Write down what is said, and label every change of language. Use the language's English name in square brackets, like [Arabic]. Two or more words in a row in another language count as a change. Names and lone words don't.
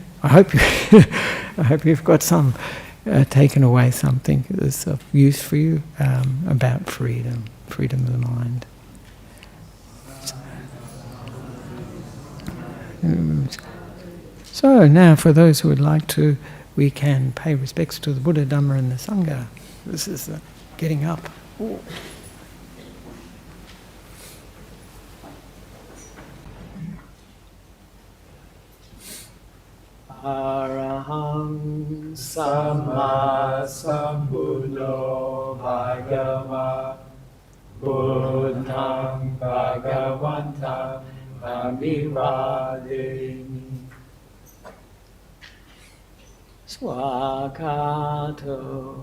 [English] I hope you've got taken away something that's of use for you about freedom of the mind. So now, for those who would like to, we can pay respects to the Buddha, Dhamma, and the Sangha. This is getting up. Ooh. [Pali] Araham Samma Sambuddho Bhagava Buddham Bhagavantam Amivademi Swakato